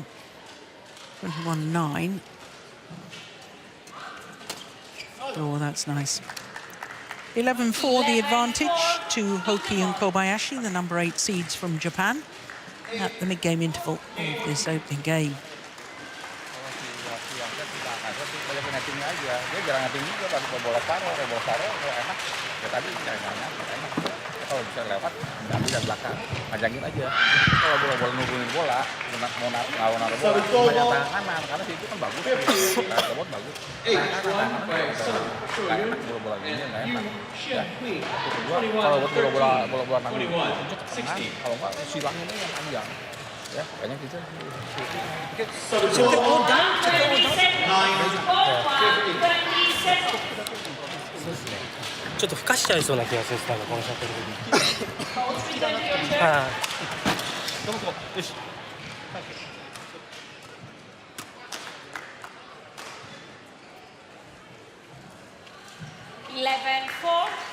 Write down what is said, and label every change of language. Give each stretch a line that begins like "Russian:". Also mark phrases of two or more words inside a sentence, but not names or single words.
English: 21-9. Oh, that's nice. 11-4 the advantage to Hoki and Kobayashi, the number 8 seeds from Japan, at the mid-game interval of this opening game.
Indonesian: Kalau bisa lewat, ambil dari belakang, panjangin aja. Kalau bola-bola nurunin bola, mau naruh bola, panjang tangan kanan, karena situ kan bagus. Robot bagus. Tangan kanan, nggak enak bola-bola gini, nggak enak. Ya, itu kedua, kalau buat bola-bola nanggung, pencet ke tengah, kalau nggak silangin aja yang panjang. Ya, kayaknya gitu.
Japanese: ちょっとふかしちゃいそうな気がするんです、このシャトル的に。はい。よし。 11-4.